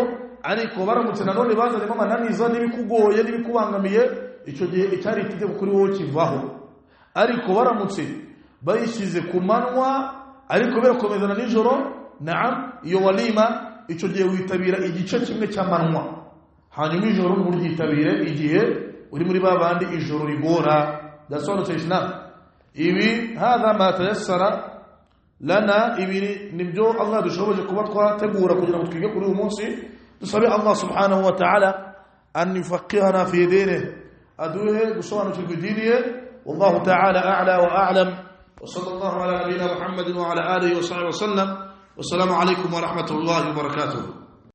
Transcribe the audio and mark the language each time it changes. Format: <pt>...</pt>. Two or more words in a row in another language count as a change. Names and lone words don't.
<rw>ariko baramutse nanone bazanemo amananiza n'ibikugoye n'ibikubangamiye icyo gihe icyari itegeko kuri wowe kivaho ariko baramutse bayishyize ku manwa ariko birakomezana nijoro naam iyo walima icyo gihe witabira igice kimwe cy'amanwa hanyuma ijoro muryitabire igihe uri muri babandi ijoro rigora dasobanutse islam ibi</rw> <ar>هذا ما تيسر لنا</ar> <rw>ibi nibyo Allah dushoboje kuba twategura kugira ngo twige kuri uyu munsi dusabe</rw> <ar>الله سبحانه وتعالى أن يفقهنا في دينه</ar> <rw>aduhe gusobanukirwa idiniye</rw> <ar>والله تعالى أعلى وأعلم وصلى الله على نبينا محمد وعلى آله وصحبه وسلم والسلام عليكم ورحمة الله وبركاته.</ar>